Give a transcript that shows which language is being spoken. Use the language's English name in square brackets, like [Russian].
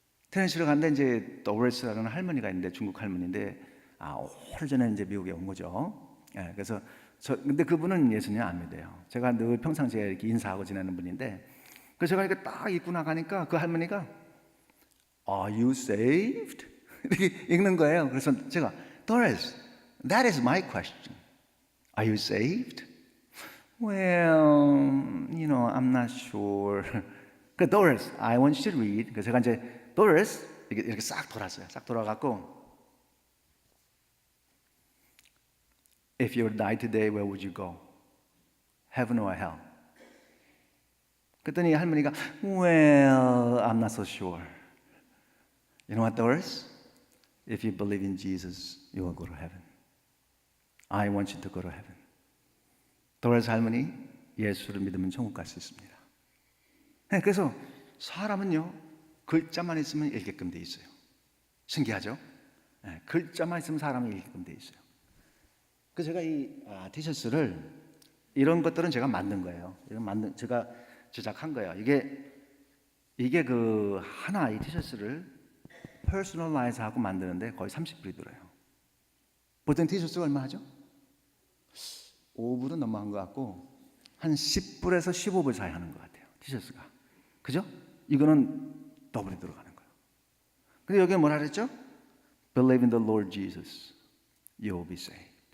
[Korean] 테니스 치러 갔는데 이제 도레스라는 할머니가 있는데 중국 할머니인데 오래전에 이제 미국에 온 거죠. 네, 그래서 근데 그분은 예수님 안 믿어요. 제가 늘 평상시에 이렇게 인사하고 지내는 분인데 그래서 제가 이렇게 딱 입고 나가니까 그 할머니가 [English] Are you saved? [Korean] 이렇게 읽는 거예요. 그래서 제가 [English] Doris, that is my question. Are you saved? Well, I'm not sure. [Korean] 그 [English] Doris, I want you to read. [Korean] 그래서 제가 이제 Doris 이렇게 싹 돌았어요. 싹 돌아갖고 [English] If you would die today, where would you go? Heaven or hell? [Korean] 그랬더니 할머니가 [English] Well, I'm not so sure. You know what, Doris? If you believe in Jesus, you will go to heaven. I want you to go to heaven. [Korean] 도레스 할머니, 예수를 믿으면 천국 갈 수 있습니다. 네, 그래서 사람은요 글자만 있으면 읽게끔 돼 있어요. 신기하죠? 네, 글자만 있으면 사람은 읽게끔 돼 있어요. 그래서 제가 이 티셔츠를 이런 것들은 제가 만든 거예요. 제가 제작한 거예요. 이게 그 하나 이 티셔츠를 퍼스널라이즈 하고 만드는데 거의 30불이 들어요. 보통 티셔츠가 얼마 하죠? 5불은 넘어간 것 같고 한 10불에서 15불 사이 하는 것 같아요. 티셔츠가. 그죠? 이거는 더블이 들어가는 거예요. 근데 여기에 뭐라 그랬죠? [English] Believe in the Lord Jesus, you will be saved.